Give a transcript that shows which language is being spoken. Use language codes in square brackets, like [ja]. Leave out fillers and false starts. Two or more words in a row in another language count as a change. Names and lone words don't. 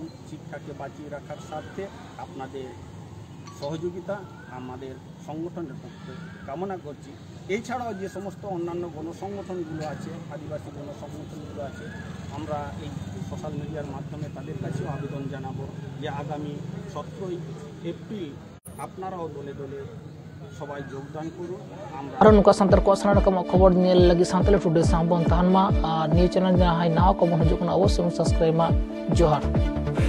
[bn] শিক্ষাকে বাঁচিয়ে রাখার স্বার্থে আপনাদের সহযোগিতা আমাদের সংগঠনের পক্ষে কামনা করছি। এছাড়াও যে সমস্ত অন্যান্য গণসংগঠনগুলো আছে, আদিবাসী গণসংগঠনগুলো আছে, আমরা এই সোশ্যাল মিডিয়ার মাধ্যমে তাদের কাছেও আবেদন জানাবো যে আগামী 17 এপ্রিল আপনারাও দলে দলে সবাই যোগদান করুন। [sat] Aron nuka santar ko sana nakama khobor niel lagi Santali Today sambon tahan ma [en] new channel [sat] nya hai nawa ko mon hujukna awasya subscribe ma johar.